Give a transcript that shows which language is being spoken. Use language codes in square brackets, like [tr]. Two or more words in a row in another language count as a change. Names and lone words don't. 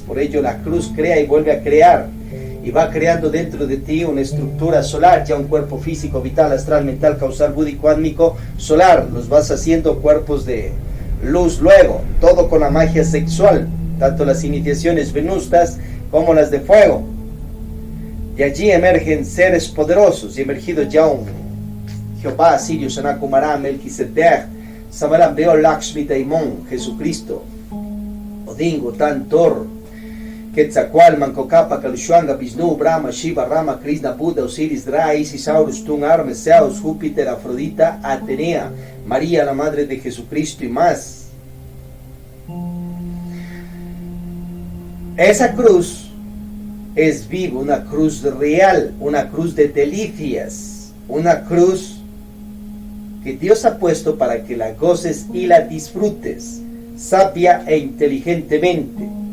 [es] Por ello la cruz crea y vuelve a crear, y va creando dentro de ti una estructura solar, ya un cuerpo físico, vital, astral, mental, causal, búdico, átmico, solar. Los vas haciendo cuerpos de luz luego, todo con la magia sexual, tanto las iniciaciones venustas como las de fuego. De allí emergen seres poderosos, y emergido ya un Jehová, Sirio, Sanat Kumara, Melquisedec, Samaram, Beol, Lakshmi, Daimon, Jesucristo, Odin, Gotan, Thor, Quetzalcoatl, Mancocapa, Kalshuanga, Vishnu, Brahma, Shiva, Rama, Krishna, Buda, Osiris, Ra, Isis, Horus, Tun, Hermes, Zeus, Júpiter, Afrodita, Atenea, María, la Madre de Jesucristo y más. Esa cruz es viva, una cruz real, una cruz de delicias, una cruz que Dios ha puesto para que la goces y la disfrutes, sabia e inteligentemente.